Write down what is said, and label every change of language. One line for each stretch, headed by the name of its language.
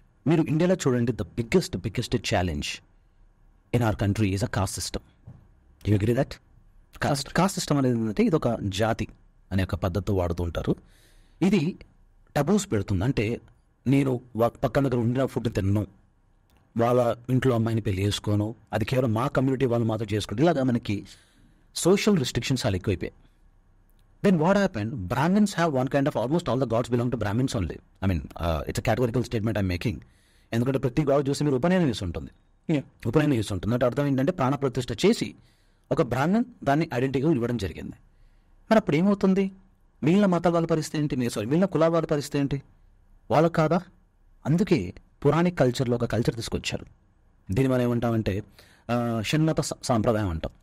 Telugu: మీరు ఇండియాలో చూడండి,
English: the biggest challenge in our country is a
Telugu: cost system. You agree that? Cost system అనేది ఏంటంటే ఇది ఒక జాతి, అనే ఒక పద్ధతితో వాడుతూ ఉంటారు. ఇది టబూస్ పెడుతుంది. అంటే నేను పక్కన దగ్గర ఉండిన ఫుడ్ తిన్నాను, వాళ్ళ ఇంట్లో అమ్మాయిని పెళ్లి చేసుకోను, అది కేవలం మా కమ్యూనిటీ వాళ్ళు మాత్రం చేసుకుంటే, ఇలాగా మనకి సోషల్ రిస్ట్రిక్షన్స్ చాలా ఎక్కువైపోయాయి.
English: Then what happened? Brahmins have one kind of, almost all the gods belong to Brahmins only. I mean, it's a categorical statement I'm making.
Telugu: ఎందుకంటే ప్రతి గాడ్ చూసి మీరు ఉపనయనం చేసి ఉంటుంది. ఉపనయనం చేసి ఉంటుంది అంటే అర్థం ఏంటంటే ప్రాణప్రతిష్ఠ చేసి ఒక బ్రాహ్మణ్ దాన్ని ఐడెంటిటీగా ఇవ్వడం జరిగింది. మరి అప్పుడు ఏమవుతుంది? మిగిలిన మతాల వాళ్ళ పరిస్థితి ఏంటి? మిగిలిన కులాల వాళ్ళ పరిస్థితి ఏంటి? వాళ్ళకు కాదా? అందుకే పురాణిక్ కల్చర్లో ఒక కల్చర్ తీసుకొచ్చారు. దీన్ని మనం ఏమంటామంటే షణ్మత సాంప్రదాయం అంటాం.